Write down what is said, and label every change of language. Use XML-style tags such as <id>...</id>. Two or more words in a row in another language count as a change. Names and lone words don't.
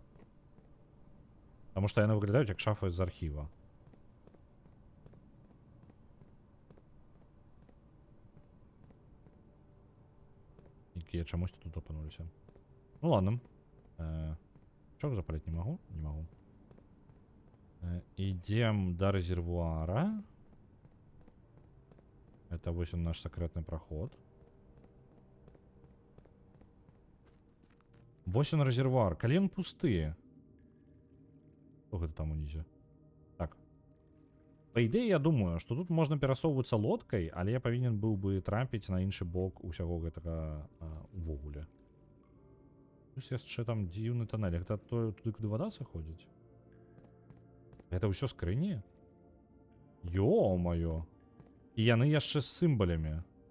<be>Таму што яны выглядаюць як шафа з архіва. Якія чамусь тут апынуліся.</be> <ru>Ну ладно.</ru> <be>Чок запаліць не магу? Не магу.</be> <ru>Идем до резервуара. Это вот он наш секретный проход. Вот он резервуар.</ru> <be>Калі ён пусты.</be> <ru>Что это там унізе? Так.</ru> <be>По ідеі, я думаю,</be> <ru>что тут можно</ru> <be>перасоўвацца лодкой, але я павінен быў бы трапіць на іншы бок усяго гэтага увогуле. Плюс яшчэ там дзіўны тоннель. Гэта туды, куды вода заходзіць? Это ўсё скрыні? Ё-маё. І яны яшчэ з сімвалямі.</be>